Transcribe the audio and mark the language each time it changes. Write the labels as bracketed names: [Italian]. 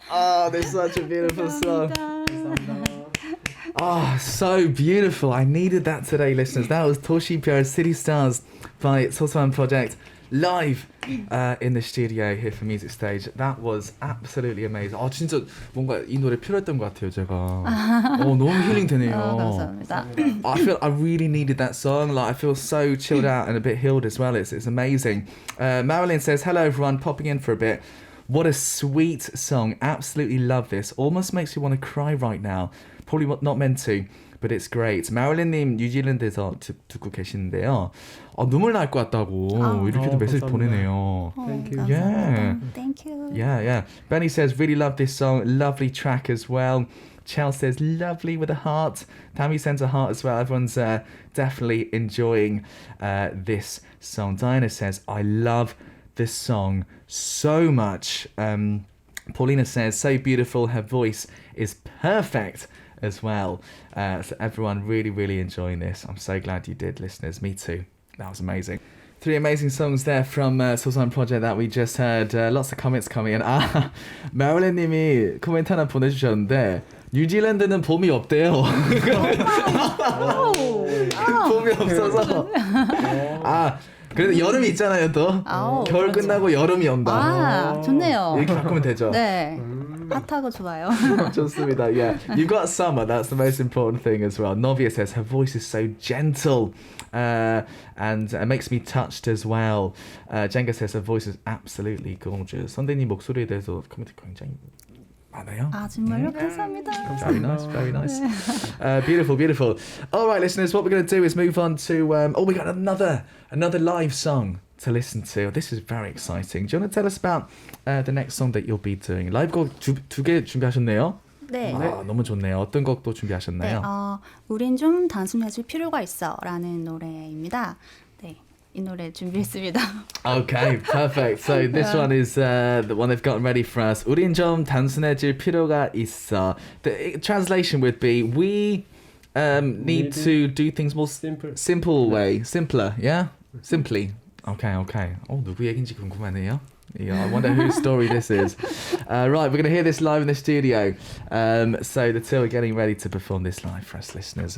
[English] Oh, that's such a beautiful song. Oh, so beautiful. I needed that today, listeners. That was 도시별 City Stars by Xoxo Project live in the studio here for Music Stage. That was absolutely amazing. [Korean] 진짜 뭔가 이 노래 필요했던 것 같아요, 제가. 너무 힐링 되네요. 감사합니다. [English] I feel I really needed that song. Like I feel so chilled out and a bit healed as well. It's amazing. Marilyn says, hello everyone, popping in for a bit. What a sweet song. Absolutely love this. Almost makes you want to cry right now. Probably not meant to, but it's great. [Korean] 마릴린님 뉴질랜드에서 듣고 계시는데요. 눈물 날 것 같다고 이렇게도 메시지 보내네요. [English] Thank you. Yeah. Thank you. Yeah. Benny says, really love this song. Lovely track as well. Chel says, lovely with a heart. Tammy sends a heart as well. Everyone's definitely enjoying this song. Diana says, I love this song so much. Paulina says, so beautiful. Her voice is perfect as well. So everyone really, really enjoying this. I'm so glad you did, listeners. Me too. That was amazing. 3 amazing songs there from Xoxo Project that we just heard. Lots of comments coming in. [Korean] 마릴린 님이 코멘트 하나 보내주셨는데 뉴질랜드는 봄이 없대요. 봄이 없어서. 그래도 여름이 있잖아요, 또. 겨울 그렇죠. 끝나고 여름이 온다. 좋네요. 이렇게 바꾸면 되죠. 네. 핫하고 좋아요. 좋습니다. [English] Yeah, you've got summer. That's the most important thing as well. Novia says her voice is so gentle, and makes me touched as well. Jenga says her voice is absolutely gorgeous. [Korean] 선배님 목소리에 대해서 코멘트 굉장히 많아요. 정말요? 감사합니다. [English] Very nice, very nice. Beautiful. All right, listeners, what we're going to do is move on to we got another live song to listen to. This is very exciting. Do you want to tell us about the next song that you'll be doing? [Korean] 라이브 곡 두 개 준비하셨네요. 네. 너무 좋네요. 어떤 곡도 준비하셨나요? 우린 좀 단순해질 필요가 있어라는 노래입니다. 네. 이 노래 준비했습니다. [English] Okay, perfect. So this one is the one they've gotten ready for us. [Korean] 우린 좀 단순해질 필요가 있어. [English] The translation would be we need to do things more simple way, simpler. Yeah, simply. Okay. [Korean] 누구 얘긴지 궁금하네요. [English] Yeah, I wonder whose story this is. Right, we're going to hear this live in the studio. So the two are getting ready to perform this live for us listeners.